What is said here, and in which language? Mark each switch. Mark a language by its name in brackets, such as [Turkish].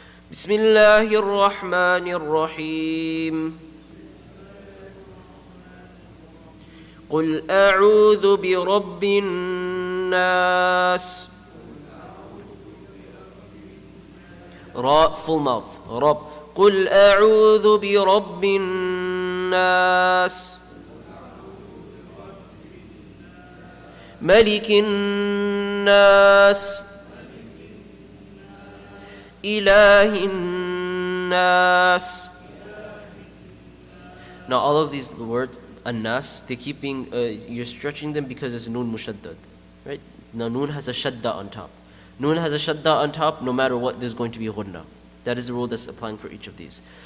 [Arabic] بسم الله الرحمن الرحيم. قل أعوذ برب الناس. [English] را full mouth. [Arabic] رب. قل أعوذ برب الناس ملك الناس إله الناس. [English] Now all of these words, an-nas, they keep being, you're stretching them because it's noon mushaddad, right? Now noon has a shadda on top. Noon has a shadda on top, no matter what, there's going to be ghunna. That is the rule that's applying for each of these.